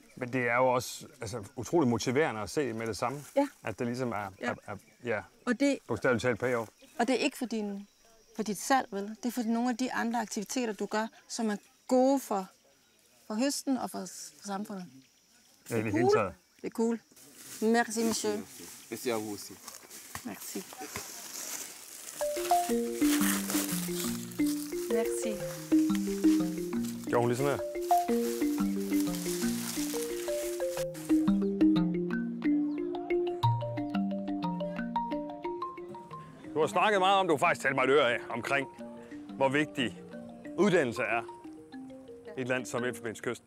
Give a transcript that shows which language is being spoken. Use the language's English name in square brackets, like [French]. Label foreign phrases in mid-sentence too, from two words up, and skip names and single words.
[Danish] Men det er jo også utroligt motiverende at se med det samme. Ja. At det ligesom er og det, bogstaveligt talt payoff. Og det er ikke for dit salg, vel? Det er for nogle af de andre aktiviteter, du gør, som er gode for høsten og for samfundet. Ja, det er hele taget. Det er cool. [French] Merci, monsieur. Merci à vous aussi. Merci. Merci. [Danish] Gjorde hun lige sådan her? Du har snakket meget om, du har faktisk talt mig et øre af, omkring, hvor vigtig uddannelse er i et land som Elfenbenskysten.